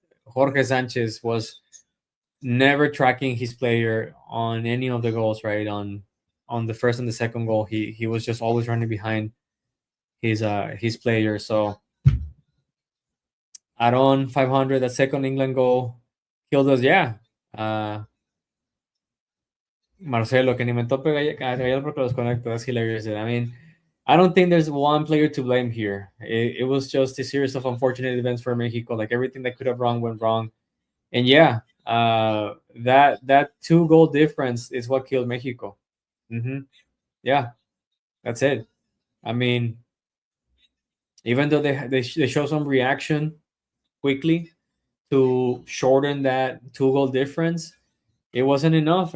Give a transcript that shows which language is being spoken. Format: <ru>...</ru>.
<en>Jorge Sanchez was never tracking his player on any of the goals, right? On the first and the second goal, he was just always running behind his player. So Aaron 500, that second England goal killed us. Yeah.</en> <es>Uh, Marcelo, que ni me tope Gallardo porque los conecto.</es> <en>That's hilarious. I mean, I don't think there's one player to blame here. It was just a series of unfortunate events for Mexico. Like everything that could have wrong went wrong. And yeah, that 2 goal difference is what killed Mexico. hmm Yeah, that's it. I mean, even though they show some reaction quickly to shorten that 2 goal difference, it wasn't enough.</en>